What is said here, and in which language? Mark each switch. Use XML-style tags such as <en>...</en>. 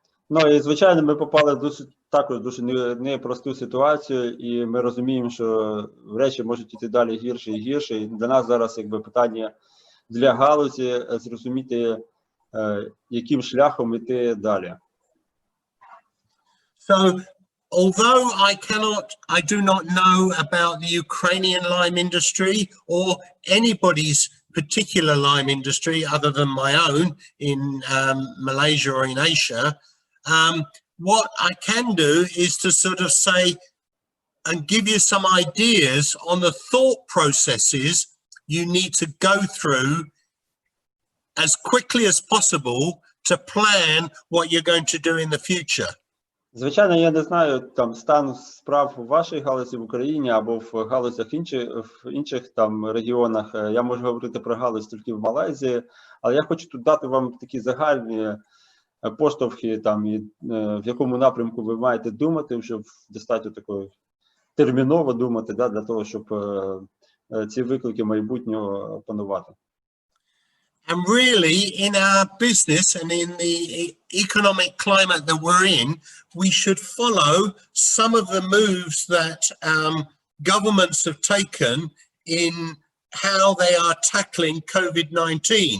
<uk>Ну і звичайно, ми попали в також дуже непросту ситуацію, і ми розуміємо, що речі можуть йти далі гірше і гірше. І для нас зараз якби питання для галузі зрозуміти, яким шляхом йти далі.</uk> <en>So, although I do not know about the Ukrainian lime industry or anybody's particular lime industry other than my own in Malaysia or in Asia, what I can do is to sort of say and give you some ideas on the thought processes you need to go through as quickly as possible to plan what you're going to do in the future.</en> <uk>Звичайно, я не знаю там стан справ у вашій галузі в Україні або в галузях в інших там регіонах. Я можу говорити про галузь тільки в Малайзії, але я хочу тут дати вам такі загальні поштовхи, там, і в якому напрямку ви маєте думати, щоб достатньо такої терміново думати, да, для того, щоб ці виклики майбутнього опанувати.</uk> <en>And really, in our business and in the economic climate that we're in, we should follow some of the moves that governments have taken in how they are tackling COVID-19.</en>